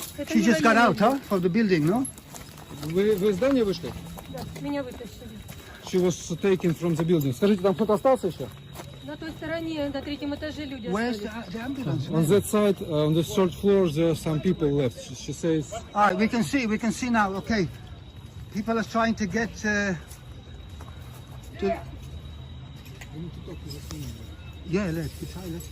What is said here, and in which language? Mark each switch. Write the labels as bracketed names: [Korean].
[English] She just got out, huh? From the building, no? [Russian] Вы из здания вышли? Да, меня вытащили. [English] She was taken from the building. [Russian] Скажите, там кто-то остался еще? На той стороне, на третьем этаже люди [English] Where's [Russian] остались. [English] the ambulance? On that side, on the third floor, there are some people left. She says. All right, we can see now. Okay, people are trying to get to. Yeah, let's try.